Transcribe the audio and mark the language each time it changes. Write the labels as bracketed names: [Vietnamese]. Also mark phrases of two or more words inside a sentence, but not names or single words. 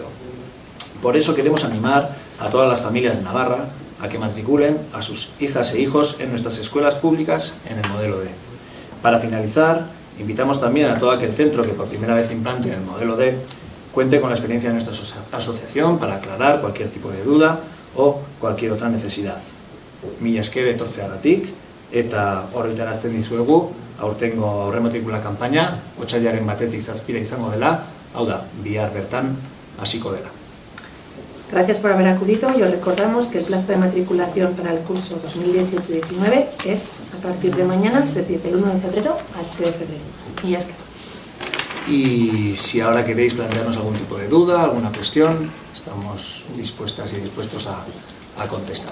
[Spanish] Por eso queremos animar a todas las familias de Navarra a que matriculen a sus hijas e hijos en nuestras escuelas públicas en el modelo D. Para finalizar, invitamos también a todo aquel centro que por primera vez implante el modelo D cuente con la experiencia de nuestra asociación para aclarar cualquier tipo de duda o cualquier otra necesidad. [Basque] Mila esker etortzeagatik eta oroitarazten dizuegu aurtengo aurrematrikula kanpaina otsailaren 1 zazpira izango dela, hau da, bihar bertan hasiko dela. [Spanish] Gracias por haber acudido y os recordamos que el plazo de matriculación para el curso 2018-19 es a partir de mañana, es decir, del 1 de febrero al 3 de febrero. Y ya está. Y si ahora queréis plantearnos algún tipo de duda, alguna cuestión, estamos dispuestas y dispuestos a contestar.